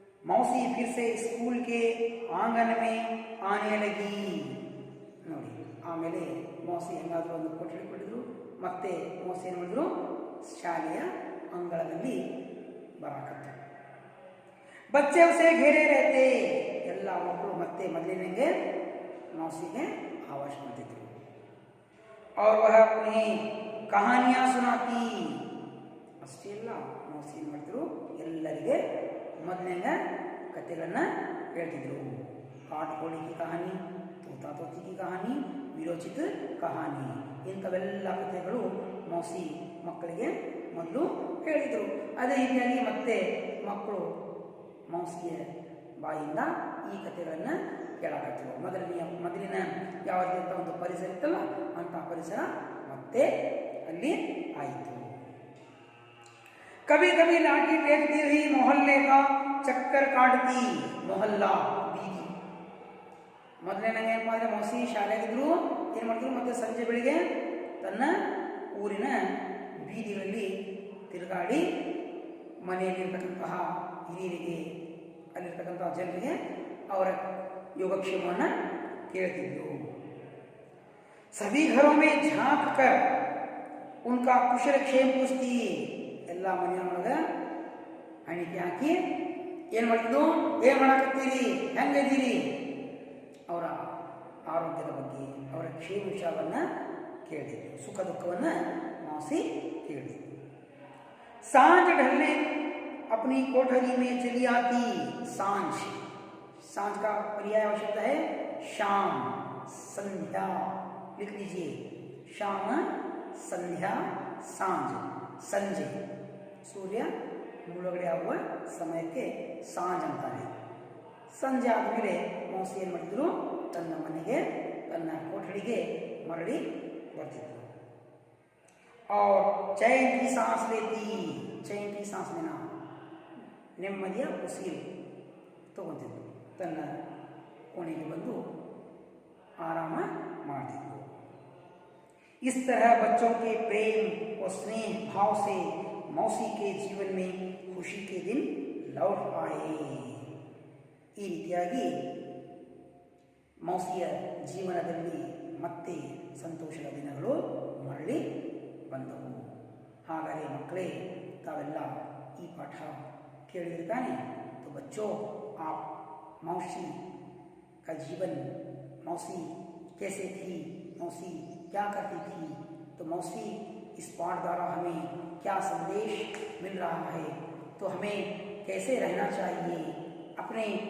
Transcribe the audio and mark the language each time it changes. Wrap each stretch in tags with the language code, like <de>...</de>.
<hi>मौसी फिर से स्कूल के आंगन में आने लगी।</hi> <kn>ನೋಡಿ, ಆಮೇಲೆ ಮೌಸಿ ಹೆಂಗಾದರೂ ಒಂದು ಕೊಠಡಿ ಕೊಟ್ಟಿದ್ರು, ಮತ್ತೆ ಮೌಸಿ ಏನು ಮಾಡಿದ್ರು, ಶಾಲೆಯ ಅಂಗಳದಲ್ಲಿ ಬರಾಕತ್ತು।</kn> <hi>बच्चे उसे घेरे रहते।</hi> <kn>ಎಲ್ಲ ಮಕ್ಕಳು ಮತ್ತೆ ಮೊದಲಿನಂಗೆ ಮೌಸಿಗೆ ಆವಾಜ ಮಾಡ್ತಿದ್ರು।</kn> <hi>और वह उन्हें कहानियां सुनाती।</hi> <kn>ಅಷ್ಟೇ ಅಲ್ಲ, ಮೌಸಿ ಏನು ಮಾಡಿದ್ರು, ಎಲ್ಲರಿಗೆ ಮೊದಲಿನ ಕಥೆಗಳನ್ನು ಹೇಳ್ತಿದ್ರು। ಕಾಟ್ ಕೋಳಿ ಕಿ ಕಹಾನಿ, ತೋತಾ ತೋತಿ ಕಿ ಕಹಾನಿ, ವಿರೋಚಿತ ಕಹಾನಿ, ಇಂಥವೆಲ್ಲ ಕಥೆಗಳು ಮೌಸಿ ಮಕ್ಕಳಿಗೆ ಮೊದಲು ಹೇಳಿದರು। ಅದೇ ರೀತಿಯಾಗಿ ಮತ್ತೆ ಮಕ್ಕಳು ಮೌಸಿಯ ಬಾಯಿಂದ ಈ ಕಥೆಗಳನ್ನು ಕೇಳಾಕತ್ತರು। ಮೊದಲಿನ ಯಾವುದಂಥ ಒಂದು ಪರಿಸರ ಇತ್ತಲ್ಲ, ಅಂಥ ಪರಿಸರ ಮತ್ತೆ ಅಲ್ಲಿ ಆಯಿತು।</kn> <hi>कभी कभी लाठी टेकती हुई मोहल्ले का चक्कर काटती।</hi> <kn>मोहल्ला ಬೀದಿ, ಮೊದಲೇ ನಂಗೆ ಏನಪ್ಪ ಅಂದರೆ, ಮೌಸಿ ಶಾಲೆಗಿದ್ರು, ಏನು ಮಾಡಿದ್ರು, ಮತ್ತೆ ಸಂಜೆ ಬೆಳಿಗ್ಗೆ ತನ್ನ ಊರಿನ ಬೀದಿಗಳಲ್ಲಿ ತಿರುಗಾಡಿ ಮನೆಯಲ್ಲಿರ್ತಕ್ಕಂತಹ ಹಿರಿಯರಿಗೆ, ಅಲ್ಲಿರ್ತಕ್ಕಂತಹ ಜನರಿಗೆ ಅವರ ಯೋಗಕ್ಷೇಮವನ್ನು ಕೇಳ್ತಿದ್ರು।</kn> <hi>सभी घरों में झांक कर उनका कुशल क्षेम पूछती।</hi> <kn>ಎಲ್ಲ ಮನೆಯೊಳಗೆ ಹಣಿಕೆ ಹಾಕಿ ಏನು ಮಾಡಿದ್ದು, ಏನು ಮಾಡಾಕತ್ತೀರಿ, ಹೆಂಗಿದ್ದೀರಿ, ಅವರ ಆರೋಗ್ಯದ ಬಗ್ಗೆ, ಅವರ ಕ್ಷೇಮ ವಿಷಯವನ್ನು ಕೇಳಿದ್ರು, ಸುಖ ದುಃಖವನ್ನು ಮೌಸಿ ಕೇಳಿದ್ರು।</kn> <hi>सांझ ढलने अपनी कोठरी में चली आती। सांझ, सांझ का पर्याय आवश्यकता है शाम, संध्या, लिख लीजिए, शाम, संध्या, सांझ,</hi> <kn>ಸಂಜೆ, ಸೂರ್ಯ ಮುಳುಗಡೆ ಆಗುವ ಸಮಯಕ್ಕೆ ಸಾಂಜ್ ಅಂತಾರೆ। ಸಂಜೆ ಆದಮೇಲೆ ಮೌಸಿ ಏನು ಮಾಡಿದ್ರು, ತನ್ನ ಮನೆಗೆ, ತನ್ನ ಕೊಠಡಿಗೆ ಮರಳಿ ಬರ್ತಿದ್ರು।</kn> <hi>और चैन की सांस लेती। चैन की सांस लेना,</hi> <kn>ನೆಮ್ಮದಿಯ ಉಸಿರು ತಗೊಂತಿದ್ರು, ತನ್ನ ಕೋಣೆಗೆ ಬಂದು ಆರಾಮ ಮಾಡ್ತಿದ್ರು।</kn> <hi>इस तरह बच्चों के प्रेम और स्नेह भाव से मौसी के जीवन में खुशी के दिन लौट आए।</hi> <kn>ಈ ರೀತಿಯಾಗಿ ಮೌಸಿಯ ಜೀವನದಲ್ಲಿ ಮತ್ತೆ ಸಂತೋಷದ ದಿನಗಳು ಮರಳಿ ಬಂದವು। ಹಾಗಾದರೆ ಮಕ್ಕಳೇ, ತಾವೆಲ್ಲ ಈ ಪಾಠ ಕೇಳಿರ್ತಾನೆ।</kn> <hi>तो बच्चों, आप मौसी का जीवन, मौसी कैसे थी, मौसी क्या करती थी, तो मौसी इस पाठ द्वारा हमें क्या संदेश मिल रहा है, तो हमें कैसे रहना चाहिए, अपने</hi>